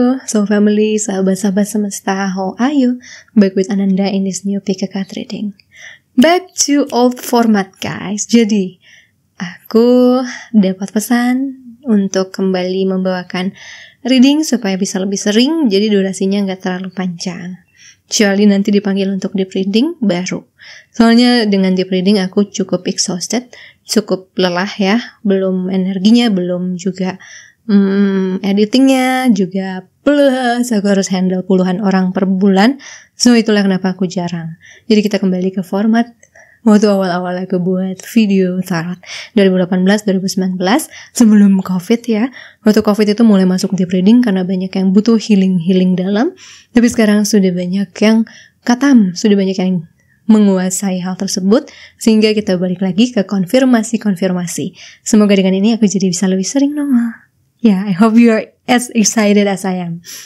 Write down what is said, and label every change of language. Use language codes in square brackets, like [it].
[en] So family, [id] sahabat-sahabat semesta, [en] how are you? Back with Ananda in this new PK card reading. Back to old format guys. [id] Jadi, aku dapat pesan untuk kembali membawakan reading supaya bisa lebih sering, jadi durasinya nggak terlalu panjang. Kecuali nanti dipanggil untuk deep reading baru. Soalnya dengan deep reading aku cukup exhausted, cukup lelah ya. Belum energinya, belum juga editingnya, juga plus aku harus handle puluhan orang per bulan. So itulah kenapa aku jarang. Jadi kita kembali ke format waktu awal-awal aku buat video tarot 2018-2019 sebelum COVID ya. Waktu COVID itu mulai masuk deep reading karena banyak yang butuh healing dalam. Tapi sekarang sudah banyak yang katam, sudah banyak yang menguasai hal tersebut, sehingga kita balik lagi ke konfirmasi. Semoga dengan ini aku jadi bisa lebih sering normal. [en] Ya, I hope you are as excited as I am.